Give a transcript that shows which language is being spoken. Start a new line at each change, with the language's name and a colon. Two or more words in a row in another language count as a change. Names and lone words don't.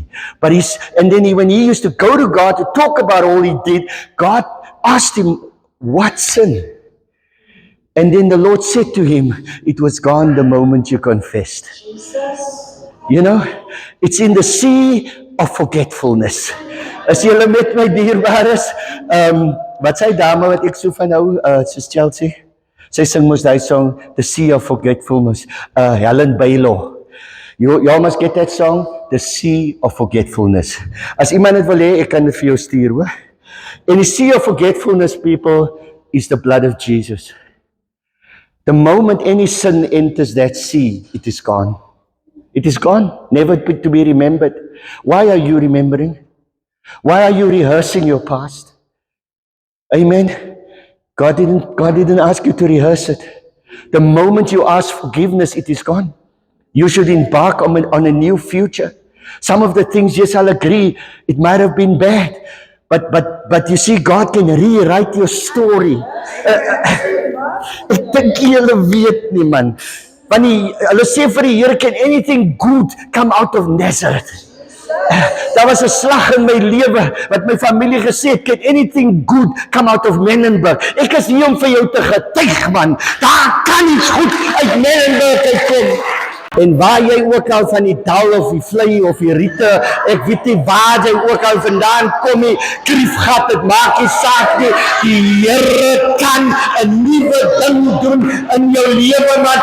English: But when he used to go to God to talk about all he did, God asked him, what sin? And then the Lord said to him, it was gone the moment you confessed. Jesus. You know, it's in the sea of forgetfulness.
Afrikaans: As jy met my dierbaar is, wat sy dame wat ek so van hou, soos Chelsea, sy sing mos die song, The Sea of Forgetfulness, Helen Baylor.
English: You must get that song, The Sea of Forgetfulness.
Afrikaans: As iemand het wil hê, ek kan dit vir jou stuur, hoor.
English: And the sea of forgetfulness, people, is the blood of Jesus. The moment any sin enters that sea, it is gone. It is gone, never to be remembered. Why are you remembering? Why are you rehearsing your past? Amen. God didn't ask you to rehearse it. The moment you ask forgiveness, it is gone. You should embark on a new future. Some of the things, yes, I'll agree, it might have been bad. But you see, God can rewrite your story.
Afrikaans: Ek dink julle weet nie, man. Want hulle sê vir die Here,
English: can anything good come out of Nazareth?
Afrikaans: Daar was 'n slag in my lewe wat my familie gesê het,
English: can anything good come out of Menenberg?
Afrikaans: Ek is hier om vir jou te getuig, man. Daar kan iets goed uit Menenberg uitkom. En waar jy ook al van die dal of die vlei of die riete, ek weet nie waar jy ook al vandaan kom nie, kriefgat, het maak nie saak nie, die Here kan 'n nuwe ding doen in jou lewe, man.